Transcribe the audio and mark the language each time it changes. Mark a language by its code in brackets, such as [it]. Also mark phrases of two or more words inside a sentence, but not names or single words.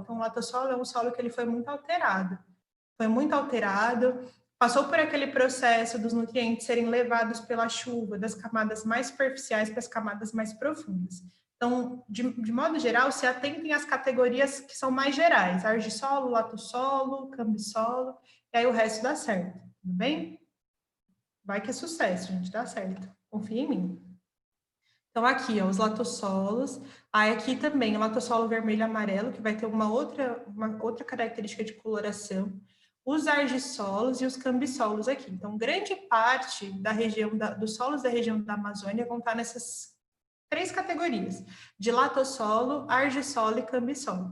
[pt] Então, o latossolo é um solo que ele foi muito alterado. Foi muito alterado, passou por aquele processo dos nutrientes serem levados pela chuva, das camadas mais superficiais para as camadas mais profundas. Então, de modo geral, se atentem às categorias que são mais gerais, argissolo, latossolo, cambissolo, e aí o resto dá certo, tudo bem? Vai que é sucesso, gente, dá certo. Confia em mim. Então, aqui, ó, os latossolos. Aí, aqui também, o latossolo vermelho e amarelo, que vai ter uma outra característica de coloração. Os argissolos e os cambissolos aqui. Então, grande parte da região, dos solos da região da Amazônia vão estar nessas 3 categorias, de latossolo, argissolo e cambissolo.